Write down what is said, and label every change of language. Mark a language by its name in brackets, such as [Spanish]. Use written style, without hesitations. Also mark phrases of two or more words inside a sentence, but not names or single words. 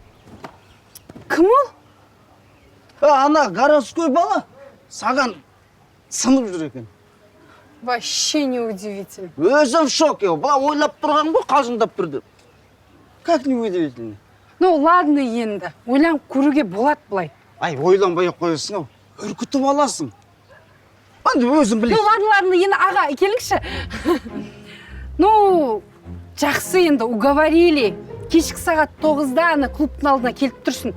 [Kazakh] Кім ол? Ана городской бала. Саған сынып жүр екен. [Russian] Вообще неудивительно. [Kazakh] Өзім шок, бұла ойлап тұрған ғой, қалжыңдап тұрды. [Russian] Как неудивительно? Ну ладно [Kazakh] енді, ойланып көруге болады былай. Ай, ойланбай қойысың ау, үркітіп аласың. Анда өзім Ну білесің. ладно, енді аға, келіңізші. Ну, жақсы енді, уговорили. Кешкі сағат 9-да ана клубтың алдына келіп тұрсын.